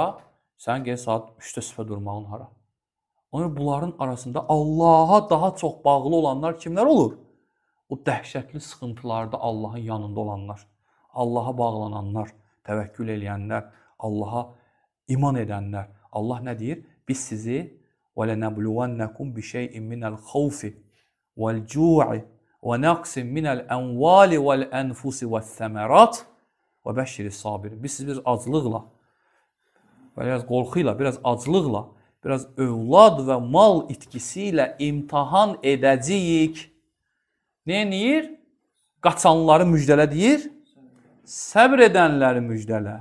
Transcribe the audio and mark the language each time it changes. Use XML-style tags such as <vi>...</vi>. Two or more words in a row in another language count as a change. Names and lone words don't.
<az>Sənin gəl saat 3-də sübhə durmağın hara? Onun bunların arasında Allaha daha çox bağlı olanlar kimlər olur? O dəhşətli sıxıntılarda Allahın yanında olanlar, Allaha bağlananlar, təvəkkül eləyənlər, Allaha iman edənlər. Allah nə deyir? Biz sizi</az> <ar>وَلَنَبْلُوَنَّكُمْ بِشَيْءٍ مِنَ الْخَوْفِ وَالْجُوعِ وَنَقْسٍ مِنَ الْأَنْوَالِ وَالْأَنْفُسِ وَالثَّمَرَاتِ وَبَشِّرِ الصَّابِرِينَ.</ar> <az>Biz sizi biraz acılıqla, biraz qorxuyla, biraz acılıqla, biraz övlad və mal itkisi ilə imtahan edəcəyik. Nə deyir? Qaçanları müjdələ deyir. Səbr edənləri müjdələ.</az>